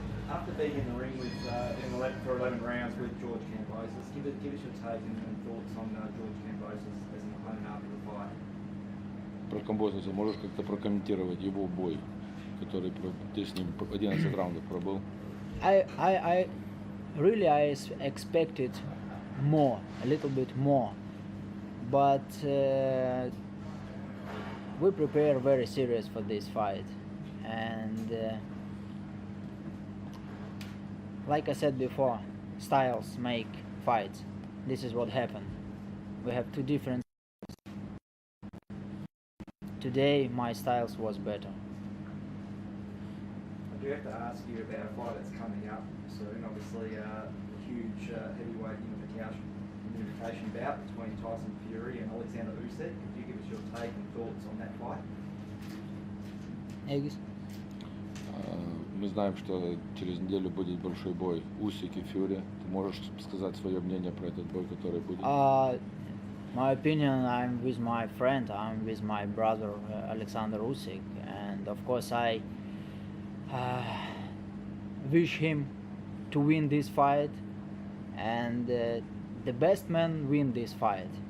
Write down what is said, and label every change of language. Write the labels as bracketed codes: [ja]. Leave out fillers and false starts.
[en] After being in the ring with for 11 rounds with George Kambosos, give us your take and thoughts on George Kambosos as an opponent after the fight. [ru] Про Камбососа можешь как-то прокомментировать его бой, который ты с ним 11 раундов пробыл? [en] I really expected more, a little bit more, but we prepare very serious for this fight, and like I said before, styles make fights. This is what happened. We have 2 different. Today my styles was better. I do have to ask you about a fight that's coming up soon. Obviously, a huge heavyweight unification bout between Tyson Fury and Alexander Usyk. Could you give us your take and thoughts on that fight? Eggs? [ru] Мы знаем, что через неделю будет большой бой Усик и Фьюри. Ты можешь сказать свое мнение про этот бой, который будет? [en] My opinion, I'm with my friend, I'm with my brother Alexander Usyk, and of course I wish him to win this fight, and the best man win this fight.